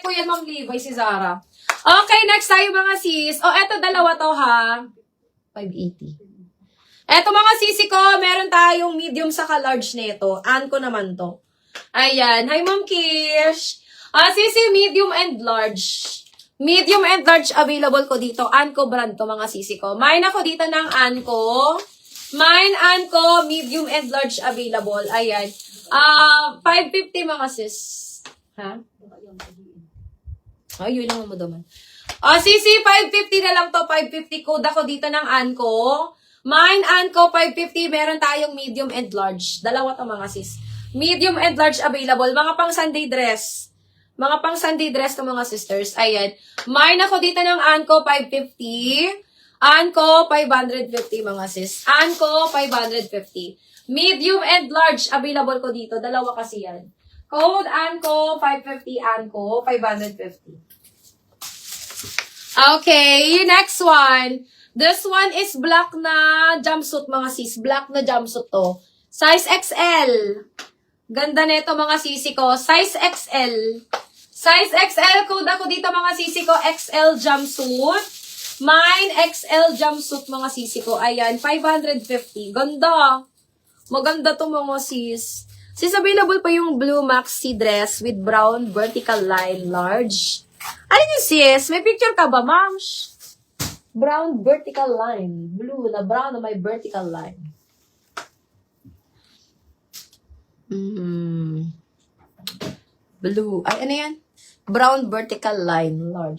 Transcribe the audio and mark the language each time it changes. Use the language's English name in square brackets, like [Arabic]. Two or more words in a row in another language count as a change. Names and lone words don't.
[Filipino] Ma'am Levi, si Zara. Okay, next tayo mga sis. Oh, eto dalawa to ha. 580. Eto mga sisi ko, meron tayong medium saka large nito. Anko naman to. Ayan. Hi, Ma'am Kish. Sisi, [English] medium and large. Medium and large available [Filipino] ko dito. Anko brand to mga sisi ko. Mine ako dito ng Anko. [English] Mine Anko, medium and large available. [Filipino] Ayan. 550 mga sis. Ha? Ay, yun lang mo daman. Sisi, 550 na lang to. 550 code ako dito ng Anko. Mine Anko 550, meron tayong [English] medium and large. [Filipino] Dalawa to mga sis. [English] Medium and large available. [Filipino] Mga pang [English] Sunday dress. [Filipino] Mga pang [English] Sunday dress [Filipino] to mga sisters. Ayan. Mine ako dito ng Anko 550. Anko 550 mga sis. Anko 550. [English] Medium and large available [Filipino] ko dito. Dalawa kasi yan. [English] Code Anko 550. Anko 550. Okay, next one. This one is black na jumpsuit [Filipino] mga sis. Black na jumpsuit to. [English] Size XL. [Filipino] Ganda nito mga sisi ko. [English] Size XL. Size XL. [Filipino] Code ako dito mga sisi ko. [English] XL jumpsuit. Mine XL jumpsuit [Filipino] mga sisi ko. Ayan. 550. Ganda. Maganda to mga sis. [English] Sis, available [Filipino] pa yung [English] blue maxi dress with brown vertical line large. [Filipino] Ano yun sis? May picture ka ba, ma'am? [English] Brown vertical line. [Filipino] Blue na brown na may [English] vertical line. [Filipino] Blue. Ay, ano yan? [English] Brown vertical line. Large.